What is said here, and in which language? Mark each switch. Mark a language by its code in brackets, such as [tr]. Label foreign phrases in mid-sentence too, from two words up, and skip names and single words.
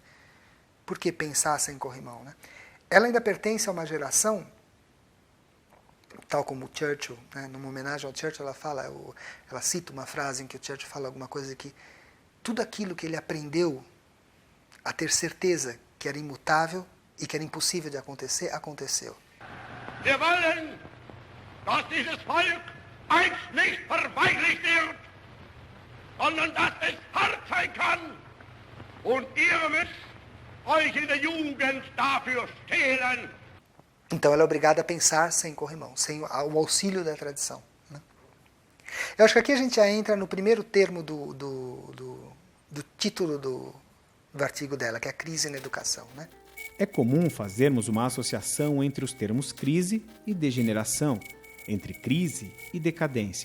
[pt] Por que pensar sem corrimão, né? Ela ainda pertence a uma geração, tal como o Churchill, né? Numa homenagem ao Churchill, ela cita uma frase em que o Churchill fala alguma coisa que tudo aquilo que ele aprendeu a ter certeza que era imutável e que era impossível de acontecer, aconteceu. [de] Wir wollen, dass dieses Volk einst nicht verweichlicht wird, sondern dass es hart sein kann. Und ihr müsst euch in der Jugend dafür stehlen. [pt] Então ela é obrigada a pensar sem corrimão, sem o auxílio da tradição, né? Eu acho que aqui a gente já entra no primeiro termo do título do artigo dela, que é a crise na educação, né? É comum fazermos uma associação entre os termos crise e degeneração, entre crise e decadência.